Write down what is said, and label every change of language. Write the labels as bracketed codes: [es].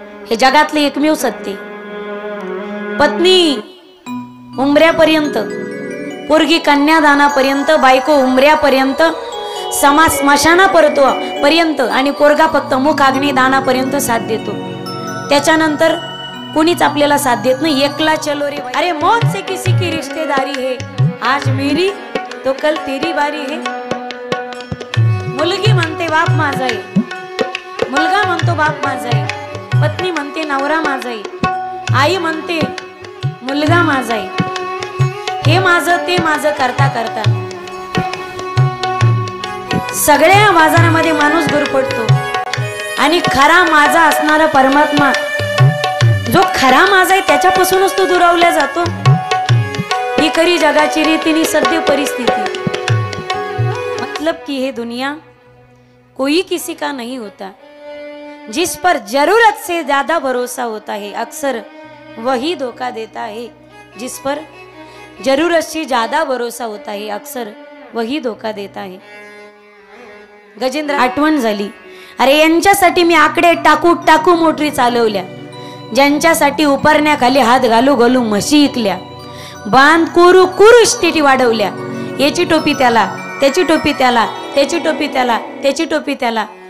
[mr] हे जगातले एकमेव सत्य. पत्नी उंबऱ्यापर्यंत, पोरगी कन्यादानापर्यंत, बायको उंबऱ्यापर्यंत, समाज स्मशानापर्यंत आणि पोरगा फक्त मुख अग्नी दानापर्यंत साथ देतो. त्याच्यानंतर कुणीच आपल्याला साथ देत नाही. [bn] एकला चलो रे. [hi] अरे मौत से किसी की रिश्तेदारी है, आज मेरी तो कल तेरी बारी है. [mr] मुलगी म्हणते बाप माझा आहे, मुलगा म्हणतो बाप माझा आहे, पत्नी म्हणते नवरा माझा आहे, आई म्हणते मुलगा माझा आहे. हे माझं ते माझं करता करता सगळ्या बाजारामध्ये माणूस गुरफटतो. आणि खरा माझा असणारा परमात्मा, जो खरा माझा आहे, त्याच्यापासूनच तो दुरावला जातो. ही खरी जगाची रीतीनी सद्य परिस्थिती. [hi] मतलब कि है दुनिया कोई किसी का नहीं होता. जिस पर जरूरत से ज्यादा भरोसा होता है अक्सर वही धोखा देता है. जिस पर जरूरत से ज्यादा भरोसा होता है अक्सर वही धोखा देता है. [mr] गजेंद्र आठवण झाली. अरे यांच्यासाठी मी आकडे टाकू टाकू मोटरी चालवल्या, ज्यांच्यासाठी उपरण्याखाली हात घालू घालू म्हशी इकल्या, बांध कुरू कुरू इस्टेटी वाढवल्या. याची टोपी त्याला, त्याची टोपी त्याला, त्याची टोपी त्याला, त्याची टोपी त्याला.